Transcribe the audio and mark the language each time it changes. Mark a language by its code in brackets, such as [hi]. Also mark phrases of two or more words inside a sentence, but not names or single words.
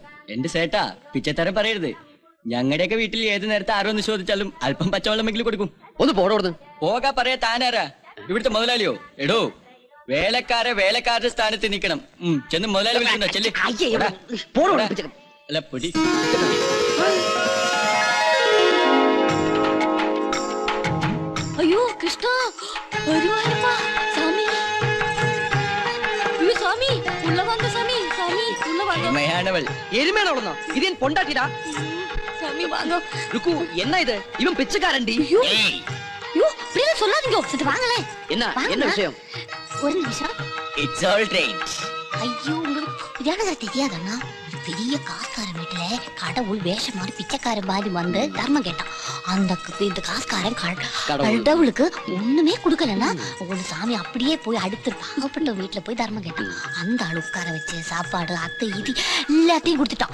[ml] എന്റെ സേട്ടാ പിച്ചത്തരം പറയരുത്. ഞങ്ങളുടെയൊക്കെ വീട്ടിൽ ഏത് നേരത്തെ ആരോന്ന് ചോദിച്ചാലും അല്പം പച്ചവെള്ളമെങ്കിലും കൊടുക്കും. ഒന്ന് പോടോടുന്നു. പോകാ പറയാ താനാരാ? ഇവിടുത്തെ മുതലാളിയോ? എടോ വേലക്കാരുടെ സ്ഥാനത്ത് നിൽക്കണം. ചെന്ന് മുതലാളി വിളിക്കണ്ടോ? ചെല്ലി അല്ല പൊടി. [ta] ஐயோ கிருஷ்ணா வருவாருப்பா சாமி. ஐயோ சாமி உள்ள வாங்க சாமி. சாமி உள்ள வாங்க. [ml] എരുമയാണവൾ. എരുമയാണോളന്നോ? ഇത് ഞാൻ പൊണ്ടാട്ടിടാ. [ta] சாமி வாங்க. ருக்கு என்ன இது? இவன் பிச்சைக்காரன்டி. ஐயோ ஐயோ அப்படியே சொல்லாதீங்க. சரி வாங்களே. என்ன விஷயம்? ஒரு நிமிஷம். [en] It's all right. [ta] ஐயோ உங்களுக்கு புரியாத தெரியாதண்ணா. பெரிய காசுக்காரன் வீட்டுல கடவுள் வேஷம் மாதிரி பிச்சைக்காரன் மாதிரி வந்து தர்மம் கேட்டான். இந்த காசுக்காரன் கடவுளுக்கு ஒண்ணுமே கொடுக்கலன்னா ஒரு சாமி அப்படியே போய் அடுத்து பாகப்பட்ட வீட்டுல போய் தர்மம் கேட்டான். அந்த ஆள் உட்கார வச்சு சாப்பாடு அத்தை இது எல்லாத்தையும் கொடுத்துட்டான்.